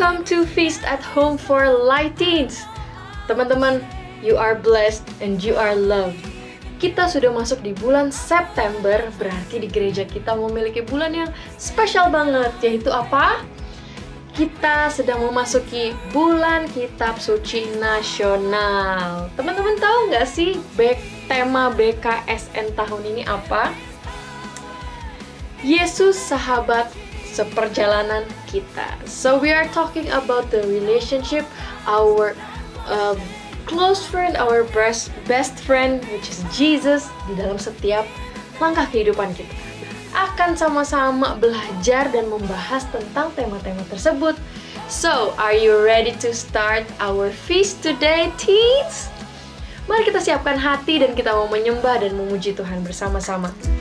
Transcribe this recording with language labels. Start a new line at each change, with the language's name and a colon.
English: to Feast at Home for Light Teens.
Indonesian: Teman-teman,
English: you are blessed and you are loved.
Indonesian: Kita sudah masuk di bulan September, berarti di gereja kita memiliki bulan yang spesial banget, yaitu apa? Kita sedang memasuki bulan Kitab Suci Nasional. Teman-teman tahu nggak sih tema BKSN tahun ini apa? Yesus sahabat seperjalanan kita.
English: So we are talking about the relationship, our close friend, our best friend, which is Jesus,
Indonesian: di dalam setiap langkah kehidupan kita. Akan sama-sama belajar dan membahas tentang tema-tema tersebut.
English: So, are you ready to start our feast today, teens?
Indonesian: Mari kita siapkan hati dan kita mau menyembah dan memuji Tuhan bersama-sama.